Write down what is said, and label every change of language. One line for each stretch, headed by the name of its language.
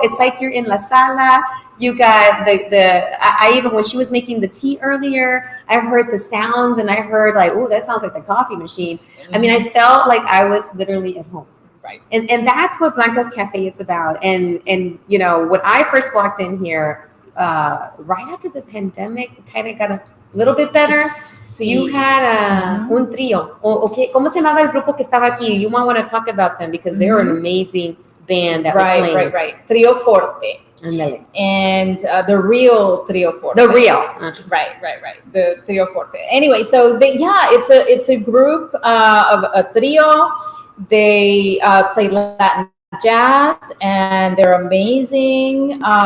English: It's like you're in La Sala. You got I even, when she was making the tea earlier, I heard the sounds, and I heard like, oh, that sounds like the coffee machine. I mean, I felt like I was literally at home. Right. And that's what Blanca's Cafe is about. And when I first walked in here, right after the pandemic, kind of got a little bit better.
Spanish: Sí.
English: You had
Spanish: un trio. Okay, ¿cómo se llamaba el grupo que estaba aquí?
English: You might want to talk about them because they were an amazing band that was playing. Right. Trio Forte.
Spanish: Andale.
English: And the real Trio Forte. The real. Right. The Trio Forte. Anyway, so it's a group of a trio. They play Latin jazz, and they're amazing.